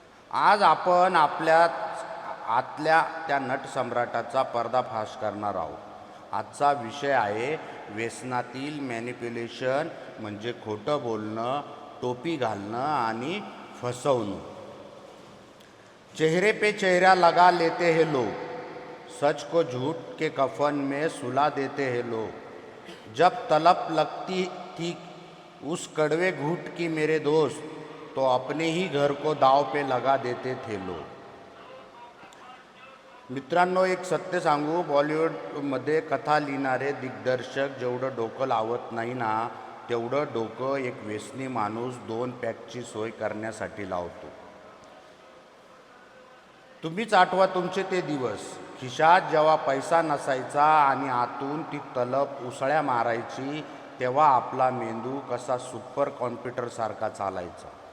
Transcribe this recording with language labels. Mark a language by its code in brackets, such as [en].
[mr] आज आपण आतल्या त्या नटसम्राटाचा पर्दाफाश करणार आहोत. आजचा विषय आहे व्यसनातील मॅनिप्युलेशन, म्हणजे खोटं बोलणं, टोपी घालणं आणि फसवणूक. [hi] चेहरे पे चेहरा लगा लेते हैं लोग, सच को झूठ के कफन में सुला देते हैं लोग. जब तलब लगती थी उस कड़वे घूंट की मेरे दोस्त, तो अपने ही घर को दाव पे लगा देते थे लोग. [mr] मित्रांनो, एक सत्य सांगू, बॉलिवूडमध्ये कथा लिहिणारे दिग्दर्शक जेवढं डोकं लावत नाही ना, तेवढं डोकं एक व्यसनी माणूस 2 पॅकची सोय करण्यासाठी लावतो. तुम्हीच आठवा तुमचे ते दिवस, खिशात जेव्हा पैसा नसायचा आणि आतून ती तलब उसळ्या मारायची, तेव्हा आपला मेंदू कसा सुपर कॉम्प्युटरसारखा चालायचा.